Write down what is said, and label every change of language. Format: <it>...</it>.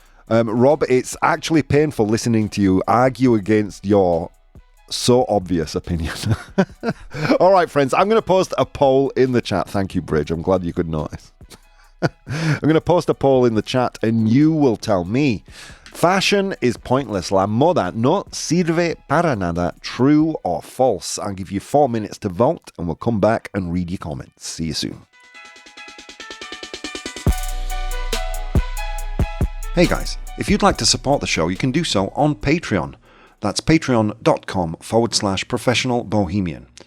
<en>Rob, it's actually painful listening to you argue against your so obvious opinion. All right, friends, I'm going to post a poll in the chat. Thank you, Bridge. I'm glad you could notice. I'm going to post a poll in the chat and you will tell me. Fashion is pointless.</en> <es>La moda no sirve para nada.</es> <en>True or false? I'll give you 4 minutes to vote and we'll come back and read your comments. See you soon. Hey guys, if you'd like to support the show, you can do so on Patreon. That's patreon.com/professional bohemian.</en>